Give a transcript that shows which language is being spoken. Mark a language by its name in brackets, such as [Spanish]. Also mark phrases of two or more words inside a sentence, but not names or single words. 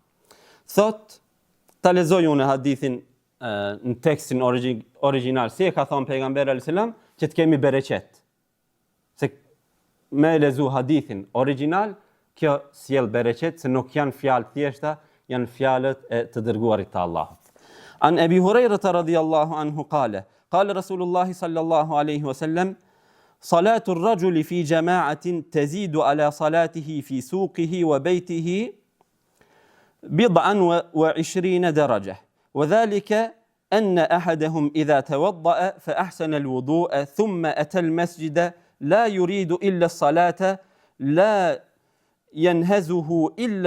[Albanian] Thot, ta lexoj unë hadithin në tekstin origjinal, si e ka thënë pejgamberi [Arabic] صلى الله عليه وسلم, [Albanian] që të kemi bereqet. Se me lezu hadithin original, kjo sjell bereqet, se nuk janë fjalë thjeshta, janë fjalët e të dërguarit të Allahut. [Arabic] عن أبي هريرة رضي الله عنه قال رسول الله صلى الله عليه وسلم صلاة الرجل في جماعة تزيد على صلاته في سوقه وبيته بضعا و 20 درجة وذلك أن أحدهم إذا توضأ فأحسن الوضوء ثم أتى المسجد لا يريد إلا الصلاة لا ينهزه إلا